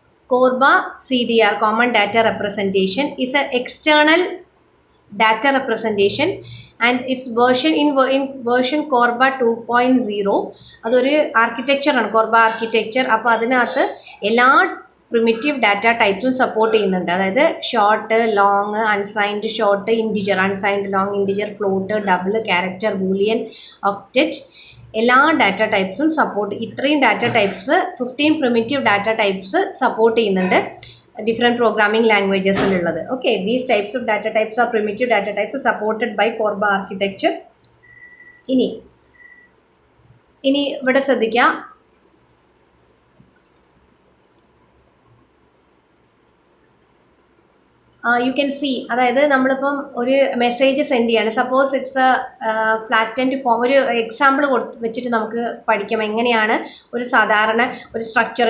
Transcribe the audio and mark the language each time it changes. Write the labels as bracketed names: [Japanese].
[English] Corba CDR, Common Data Representation, is an external data representation and its version in version Corba 2.0. [Malayalam] അതൊരു ആർക്കിടെക്ചറാണ്, Korba architecture. അപ്പോൾ അതിനകത്ത് എല്ലാ primitive data ടൈപ്സും support ചെയ്യുന്നുണ്ട്. അതായത് short, long, unsigned short, integer, unsigned long, integer, float, double, character, Boolean, octet, എല്ലാ data ടൈപ്സും support. ഇത്രയും data types 15 primitive data types support ചെയ്യുന്നുണ്ട്. [English] different programming languages [Malayalam] ഉള്ളത്. [English] Okay, these types of data types are primitive data types supported by Corba architecture. [Malayalam] ഇനി ഇവിടെ ശ്രദ്ധിക്കുക, [English] you can see, [Malayalam] അതായത് നമ്മളിപ്പം ഒരു മെസ്സേജ് സെൻഡ് ചെയ്യാണ്. [English] Suppose it's a flattened form. [Malayalam] ഒരു എക്സാമ്പിൾ വെച്ചിട്ട് നമുക്ക് പഠിക്കാം എങ്ങനെയാണ് ഒരു സാധാരണ ഒരു സ്ട്രക്ചർ.